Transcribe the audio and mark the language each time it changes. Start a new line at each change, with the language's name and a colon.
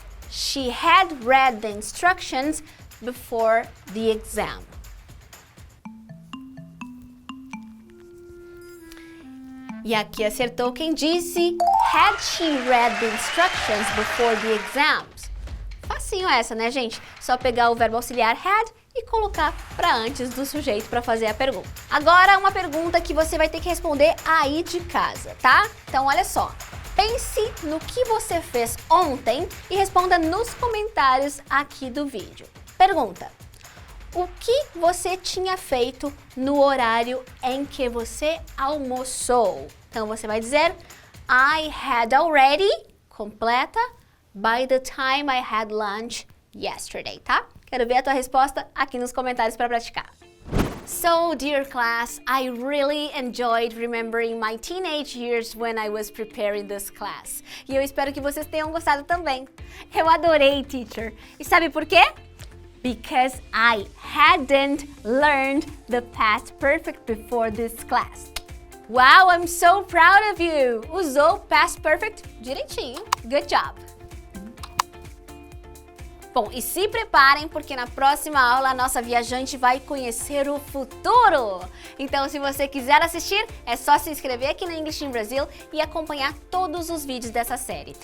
English: She had read the instructions before the exam.
Portuguese: E aqui acertou quem disse had she read the instructions before the exams? Facinho essa, né, gente? Só pegar o verbo auxiliar had e colocar para antes do sujeito para fazer a pergunta. Agora, uma pergunta que você vai ter que responder aí de casa, tá? Então, olha só. Pense no que você fez ontem e responda nos comentários aqui do vídeo. Pergunta: o que você tinha feito no horário em que você almoçou? Então você vai dizer I had already, completa, by the time I had lunch yesterday, tá? Quero ver a tua resposta aqui nos comentários para praticar.
English: So, dear class, I really enjoyed remembering my teenage years when I was preparing this class.
Portuguese: E eu espero que vocês tenham gostado também. Eu adorei, teacher. E sabe por quê?
English: Because I hadn't learned the past perfect before this class. Wow, I'm so proud of you!
Portuguese: Usou past perfect direitinho. Good job! Bom, e se preparem porque na próxima aula a nossa viajante vai conhecer o futuro! Então, se você quiser assistir, é só se inscrever aqui na English in Brazil e acompanhar todos os vídeos dessa série.